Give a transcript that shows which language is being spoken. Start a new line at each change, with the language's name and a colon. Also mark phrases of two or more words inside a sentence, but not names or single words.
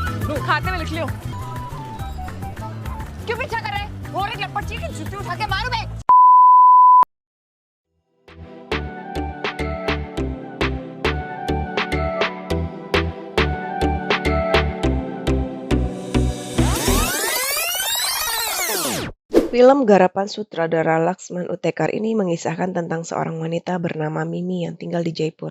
Hindi: खाते में लिख लियो क्यों पीछा कर रहे और एक लपट की जूती उठा के मारू मैं
Indonesian: Film garapan sutradara Laksman Utekar ini mengisahkan tentang seorang wanita bernama Mimi yang tinggal di Jaipur.